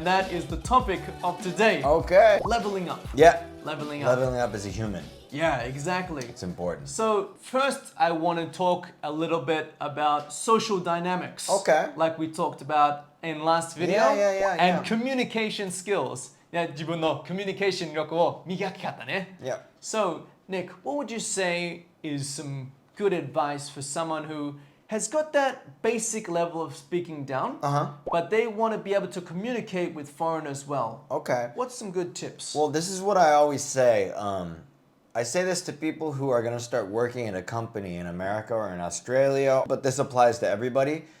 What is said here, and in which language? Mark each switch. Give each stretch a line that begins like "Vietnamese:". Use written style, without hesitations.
English: And that is the topic of today. Okay. Leveling up. Yeah. Leveling up. Leveling up as a human. Yeah, exactly. It's important. So first I want to talk a little bit about social dynamics. Okay. Like we talked about in last video. Yeah. And communication skills.
Japanese: 自分のコミュニケーション力を磨き方ね。
English: Yeah. So, Nick, what would you say is some good advice for someone who has got that basic level of speaking down, but they want to be able to communicate with foreigners well? Okay. What's some good tips? Well, this is what I always say. I say this to people who are going to start working in a company in America or in Australia, but this applies to everybody.